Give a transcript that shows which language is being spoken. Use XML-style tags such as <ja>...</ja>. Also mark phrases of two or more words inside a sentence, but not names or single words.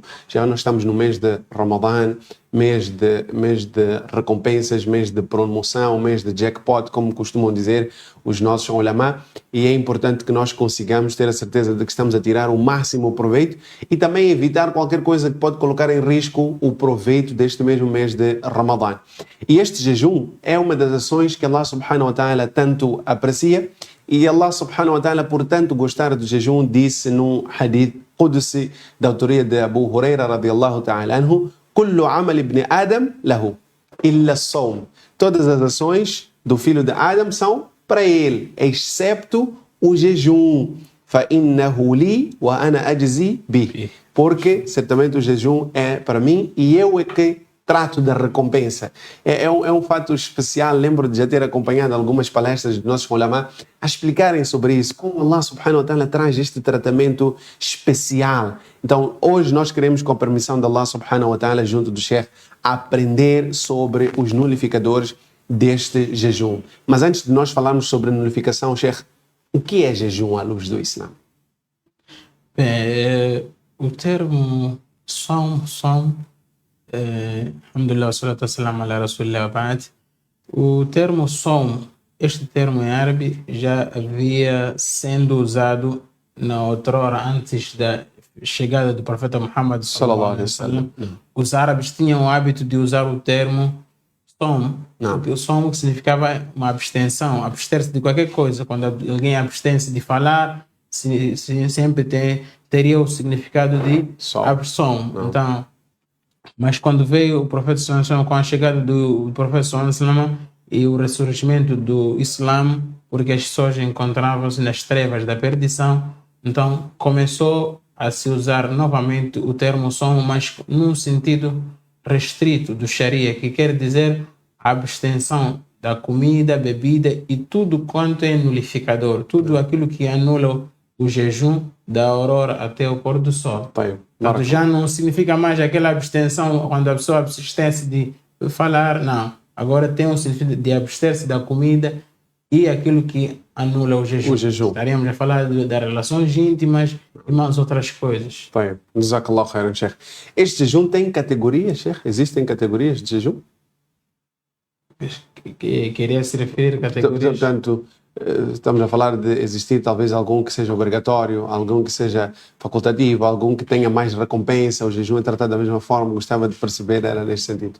<pt>Já nós estamos no mês de Ramadã, mês de recompensas, mês de promoção, mês de jackpot, como costumam dizer os nossos ulama, e é importante que nós consigamos ter a certeza de que estamos a tirar o máximo proveito e também evitar qualquer coisa que pode colocar em risco o proveito deste mesmo mês de Ramadã. E este jejum é uma das ações que</pt> <ar>الله سبحانه وتعالى</ar> <pt>tanto aprecia.</pt> <ar>E الله سبحانه وتعالى,</ar> <pt>portanto, gostar do jejum, disse num</pt> <ar>حديث قدسي</ar> <pt>da autoria de</pt> <ar>أبو هريرة رضي الله تعالى عنه: كل عمل ابن آدم له إلا الصوم.</ar> <pt>Todas as ações do filho de Adam são para ele, excepto o jejum.</pt> <ar>فإنه لي وأنا أجزي به.</ar> <pt>Porque certamente o jejum é para mim e eu é que trato da recompensa. É um fato especial. Lembro de já ter acompanhado algumas palestras dos nossos ulama a explicarem sobre isso, como</pt> <ar>الله سبحانه وتعالى</ar> <pt>traz este tratamento especial. Então, hoje nós queremos, com a permissão de</pt> <ar>الله سبحانه وتعالى,</ar> <pt>junto do Sheikh, aprender sobre os nulificadores deste jejum. Mas antes de nós falarmos sobre a nulificação, Sheikh, o que é jejum à luz do Islã? O termo som,</pt> <ar>الحمد لله الصلاة والسلام على رسول الله وبعد.</ar> <pt>O termo som, este termo em árabe já havia sendo usado na outrora, antes da chegada do profeta Muhammad</pt> <ar>صلى الله عليه وسلم.</ar> <pt>Os árabes tinham o hábito de usar o termo som, porque o som significava uma abstenção, abster-se de qualquer coisa. Quando alguém abstém-se de falar, sempre teria o significado de som. Então, mas quando veio o profeta</pt> <ar>صلى الله عليه وسلم,</ar> <pt>com a chegada do profeta</pt> <ar>صلى الله عليه وسلم</ar> <pt>e o ressurgimento do Islã, porque as pessoas encontravam-se nas trevas da perdição, então começou a se usar novamente o termo som, mas num sentido restrito do Sharia, que quer dizer a abstenção da comida, bebida e tudo quanto é nulificador, tudo aquilo que anula o jejum da aurora até o pôr do sol. Então, já não significa mais aquela abstenção quando a pessoa abstém-se de falar, não. Agora tem o sentido de abster-se da comida e aquilo que anula o jejum. Estaríamos a falar das relações íntimas e mais outras coisas.</pt> <ar>جزاك الله خيرا، شيخ.</ar> <pt>Este jejum tem categorias, Sheikh? Existem categorias de jejum? Queria se referir a categorias? Portanto, estamos a falar de existir talvez algum que seja obrigatório, algum que seja facultativo, algum que tenha mais recompensa. O jejum é tratado da mesma forma. Gostava de perceber, era neste sentido.</pt>